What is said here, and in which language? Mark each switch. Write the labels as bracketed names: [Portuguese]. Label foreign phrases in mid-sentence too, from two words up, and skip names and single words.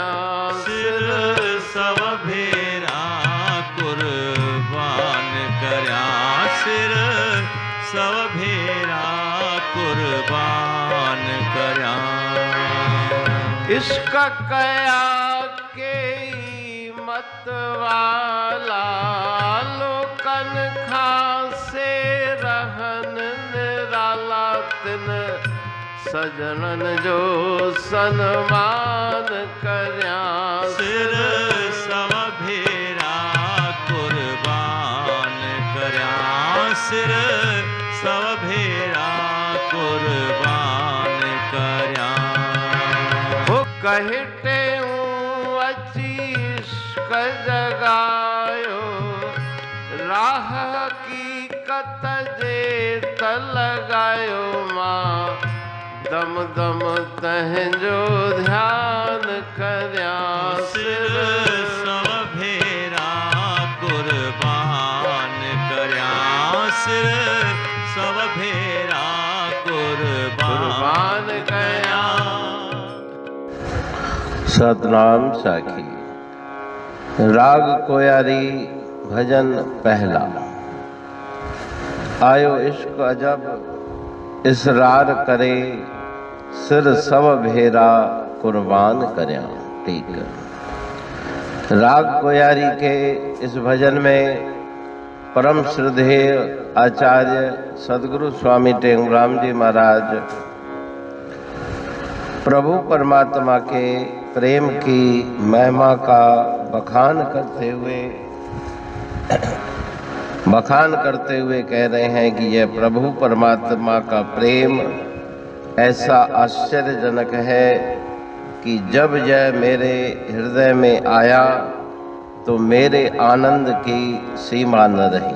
[Sindhi] सिर सब भेरा कुर्बान कर्या। सिर सब भेरा कुर्बान कर्या। इश्क कया के मत वाला। लोकन खां से रहन निराला। तिन सजनन जो सन्मान कर्या। सिर सब भेरा कुर्बान कर्या। सिर सब भेरा कुर्बान कर्या। हो कहते अची इश्क जगायो। राह हकीकत जे त लगायो। मां दम दम तहजो ध्यान कर्या। सिर सब भेरा कुर्बान कर्या। सिर सब भेरा कुर्बान कर्या। [Hindi] सतनाम साखी। राग कोयारी भजन पहला। [Sindhi] आयो इश्क अजब इसरार करे। सिर सब भेरा कुर्बान कर्या। [Hindi] ठीक। राग कोयारी के इस भजन में परम श्रद्धेय आचार्य सद्गुरु स्वामी टेंगराम जी महाराज प्रभु परमात्मा के प्रेम की महिमा का बखान करते हुए कह रहे हैं कि यह प्रभु परमात्मा का प्रेम ऐसा आश्चर्यजनक है कि जब यह मेरे हृदय में आया तो मेरे आनंद की सीमा न रही।